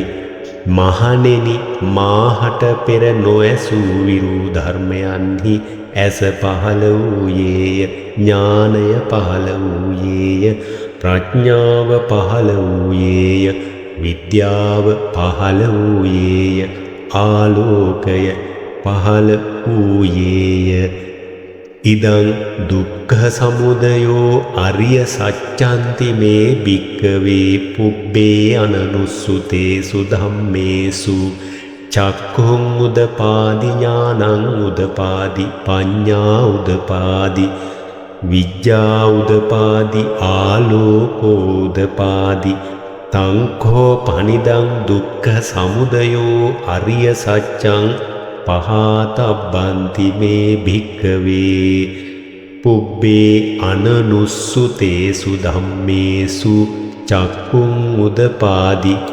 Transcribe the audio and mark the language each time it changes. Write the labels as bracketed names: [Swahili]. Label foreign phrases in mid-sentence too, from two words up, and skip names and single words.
[Sinhala] මහණෙනි, මාහට පෙර නොඇසූ විරූ ධර්මයන්හි ඇස පහළ වූයේය. ඥානය පහළ වූයේය. ප්‍රඥාව පහළ වූයේය. විද්‍යාව පහළ වූයේය. ආලෝකය පහළ වූයේය. [Pali] ඉදං දුක්ඛ සමුදයෝ අරිය සච්ඡන්ති මේ භික්ඛවේ පුබ්බේ අනනුස්සුතේසු ධම්මේසු චක්ඛුං උදපාදි ඥානං උදපාදි පඤ්ඤා උදපාදි විඤ්ඤා උදපාදි ආලෝකෝ උදපාදි තංඛෝ පනිදං දුක්ඛ සමුදයෝ අරිය සත්‍යං පහතබ්බන්ති මේ භික්ඛවේ පුබ්බේ අනනුස්සුතේසු ධම්මේසු චක්ඛුං උදපාදි